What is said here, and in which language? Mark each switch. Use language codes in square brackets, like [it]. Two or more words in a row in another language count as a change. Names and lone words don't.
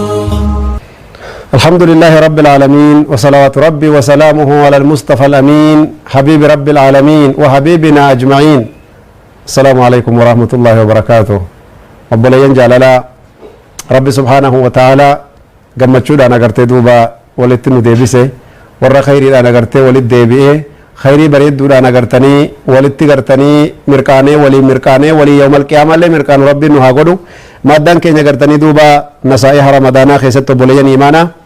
[ar] الحمد لله رب العالمين وصلوات ربي وسلامه على المصطفى الأمين حبيب رب العالمين وحبيبنا أجمعين السلام عليكم ورحمة الله وبركاته أبولين جلالا ربي سبحانه وتعالى [om] gammachuudhaan agartee duuba walitti nu deebise warra khayriidhaan agartee walit deebi'ee khayrii bareedduudhaan agartanii walitti gartanii mirqaanee walii [ar] يوم القيامة [om] mirqaanu rabbiin nu haa godhu maaddaan keenya agartanii duuba nasaa'iha ramadaanaa keessatti obboleeyyan imaanaa